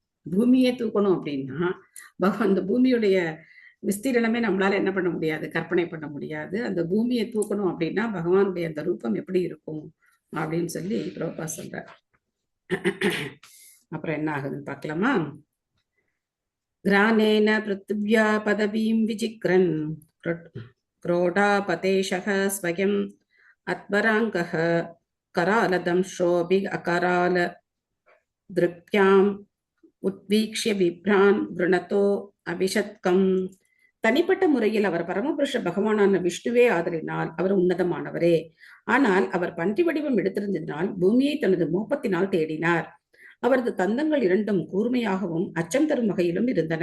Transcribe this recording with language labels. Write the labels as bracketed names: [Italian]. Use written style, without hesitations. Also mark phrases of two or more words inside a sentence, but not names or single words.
[Tamil] பூமியே தூக்கணும் அப்படின்னா பகவான் அந்த பூமியுடைய விஸ்தீரணமே நம்மளால என்ன பண்ண முடியாது, கற்பனை பண்ண முடியாது. அந்த பூமியை தூக்கணும் அப்படின்னா பகவானுடைய அந்த ரூபம் எப்படி இருக்கும் அப்படின்னு சொல்லி பிரபுபா சொல்றார். அப்புறம் என்ன ஆகுதுன்னு பார்க்கலாமா? [Sanskrit] கிரானேன பிருத்திவ்யா பதவீம் விசிக்ரன் क्रोडापतेशः स्वयं अत्वराङ्गः करालदंशोऽपि अकराल दृक्याम् உத்வீக்ஷ்ய விப்ரான் விருணத்தோ அபிஷத்கம். [Tamil] தனிப்பட்ட முறையில் அவர் பரமபுருஷ பகவானான விஷ்ணுவே ஆதரினால் அவர் உன்னதமானவரே. ஆனால் அவர் பன்றி வடிவம் எடுத்திருந்ததினால் பூமியை தனது மோப்பத்தினால் தேடினார். அவரது தந்தங்கள் இரண்டும் கூர்மையாகவும் அச்சம் தரும் வகையிலும் இருந்தன.